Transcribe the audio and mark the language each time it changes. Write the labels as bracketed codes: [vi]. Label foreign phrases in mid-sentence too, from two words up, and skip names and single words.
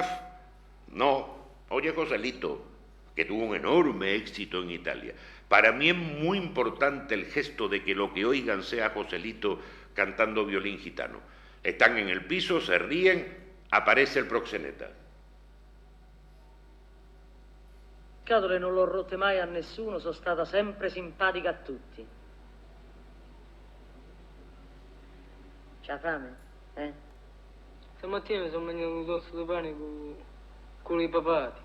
[es] No, oye Joselito, que tuvo un enorme éxito en Italia. Para mí es muy importante el gesto de que lo que oigan sea Joselito cantando violín gitano. Están en el piso, se ríen, aparece el proxeneta. [it] Scatole non l'ho rotte mai a nessuno, sono stata sempre simpatica a tutti. C'ha fame? Stamattina mi sono mangiato un tosto di pane con i papati.